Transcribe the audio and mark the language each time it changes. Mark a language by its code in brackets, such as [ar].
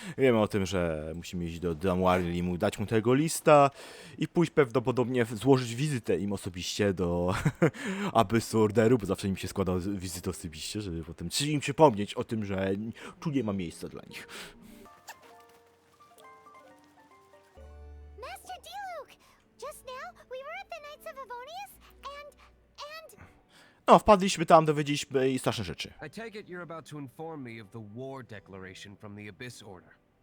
[pl] Wiemy o tym, że musimy iść do Damuari i dać mu tego lista i pójść prawdopodobnie złożyć wizytę im osobiście do Abyssu Orderu, bo zawsze im się składa wizytę osobiście, żeby potem im przypomnieć o tym, że tu nie ma miejsca dla nich. [en] Master Diluc! Just now, we were at the Knights of Avonius, and... [pl] No, wpadliśmy tam, dowiedzieliśmy i straszne rzeczy. [en] I take it you're about to inform me of the war declaration from the Abyss Order.